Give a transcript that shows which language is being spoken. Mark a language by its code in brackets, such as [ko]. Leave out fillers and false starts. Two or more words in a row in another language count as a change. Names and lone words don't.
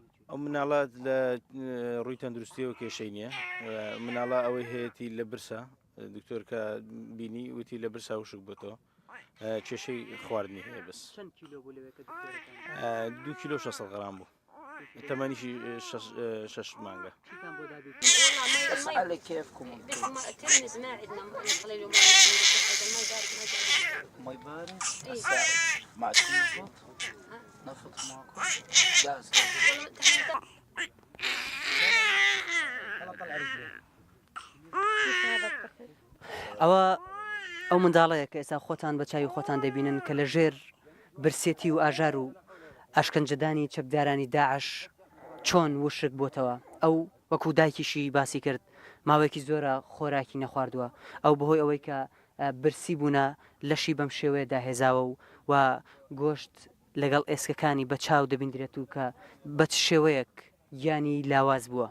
[ckb] ئەو مناڵات لە ڕووی تەندروستیەوە کێشەی نییە مناڵە ئەوەی هەیەی لە برسە دکتۆر کە بینی وتی لە برسا وشک بۆتەوە کێشەی خواردنی هەیە بەس 2 کیلۆ 600 غرام بوو تەمەنیشی 6 مانگە. [ar] على كيفكم تلمس ما عندنا نخلي له ماي بارد مع نفط نفط معكم جاهز [ckb] ئەو منداڵەیە کە ئێستا خۆتان بە چاوی خۆتان دەبینن کە لە ژێر برسێتی و ئاژار و ئاشکەنجەدانی چەکدارانی داعش چۆن وشک بۆتەوە ئەو وەکو دایکیشی باسی کرد ماوەیەکی زۆرە خۆراکی نەخواردووە ئەو بەهۆی ئەوەی کە برسی بوونە لەشی بەم شێوەیەدا هێزاوە و گۆشت لەگەڵ ئێسکەکانی بە چاو دەبیندرێت و کە بە شێوەیەک گیانی لاواز بووە.